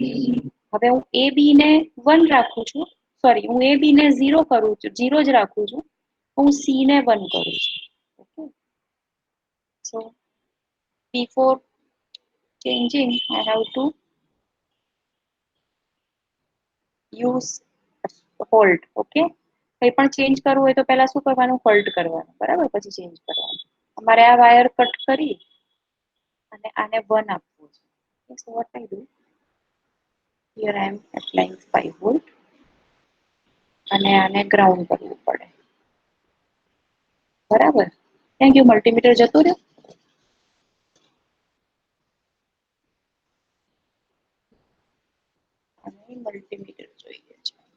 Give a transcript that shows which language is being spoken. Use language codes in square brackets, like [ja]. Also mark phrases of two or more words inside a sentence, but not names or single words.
[gu] હવે હું A B ને 1 રાખું છું, સોરી હું A B ને 0 કરું છું, 0 જ રાખું છું, હું C ને 1 કરું છું. [en] okay, so before changing I have to use hold. [gu] ઓકે, કંઈ પણ ચેન્જ કરવું હોય તો પહેલા શું કરવાનું? હોલ્ડ કરવાનું, બરાબર, પછી ચેન્જ કરવાનું. અમારે આ [en] wire cut [gu] કરી અને આને 1 આપવું છે. [en] so what I do, here I am applying 5 volt [gu] અને આને ગ્રાઉન્ડ કરવું પડે, બરાબર. [en] thank you. [gu] મલ્ટીમીટર જતું રહ્યું. અને મલ્ટીમીટર જોઈએ છે.